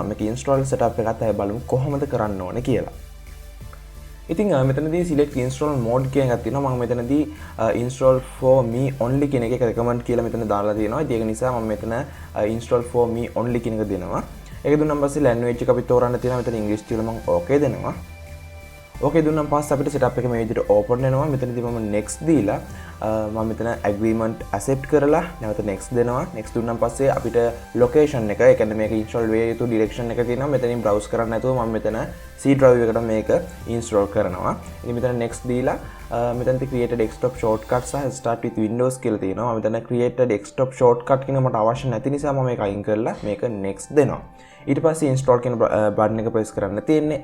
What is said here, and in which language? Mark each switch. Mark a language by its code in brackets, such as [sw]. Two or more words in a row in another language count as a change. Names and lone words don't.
[si] මේක [en] install setup [si] එකත් අය බලමු කොහොමද කරන්න ඕනේ කියලා. ඉතින් මෙතනදී [en] select install mode [si] කියන එකක් තියෙනවා. මම මෙතනදී [en] install for me only [si] කියන එක recommend කියලා මෙතන දාලා තියෙනවා. ඒක නිසා මම මෙතන [en] install for me only [si] කියන එක දෙනවා. ඒක දුන්නාන් පස්සේ language එක අපි තෝරන්න තියෙනවා. මෙතන English කියලා මම okay දෙනවා. ඕකේ දුන්නාන් පස්සේ අපිට setup එක මේ විදිහට open වෙනවා. මෙතනදී මම next දීලා මම මෙතන [en] agreement accept [si] කරලා නැවත next දෙනවා. next දුන්නාන් පස්සේ අපිට location එක, ඒ කියන්නේ මේක install වෙ යුතු direction එක තියෙනවා. මෙතනින් browse කරන්න නැතුව මම මෙතන [en] C drive [si] එකට මේක install කරනවා. ඉතින් මෙතන next දීලා මෙතනදී [en] create a desktop shortcut [si] සහ [en] start with windows [si] කියලා තියෙනවා. මම මෙතන [en] create a desktop shortcut [si] කියන මට අවශ්‍ය නැති නිසා මම මේක අයින් කරලා මේක next දෙනවා. ඊට පස්සේ install කියන බටන් එක press කරන්න තියෙන්නේ.